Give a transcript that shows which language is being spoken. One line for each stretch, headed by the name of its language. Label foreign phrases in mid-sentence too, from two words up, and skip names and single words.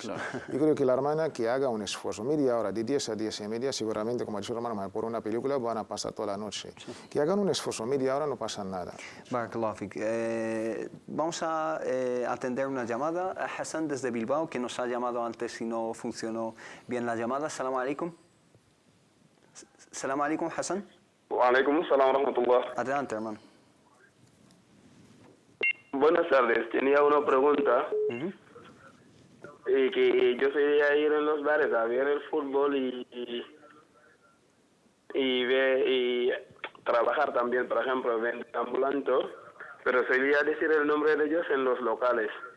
Spanish: Yo creo que la hermana que haga un esfuerzo, media hora, de 10 a 10 y media, seguramente, como ha dicho el hermano, por una película van a pasar toda la noche. Que hagan un esfuerzo, media hora no pasa nada.
Arabic: بارك الله فيك.
Spanish: Vamos a atender una llamada a Hassan desde Bilbao, que nos ha llamado antes y no funcionó bien la llamada.
Arabic: سلام عليكم. سلام عليكم, Hassan. وعليكم السلام ورحمة الله.
Spanish: Adelante, hermano. Buenas tardes, tenía una pregunta. Que yo solía ir en los bares a ver el fútbol y trabajar también, por ejemplo, vender ambulante, pero solía decir el nombre de ellos en los locales.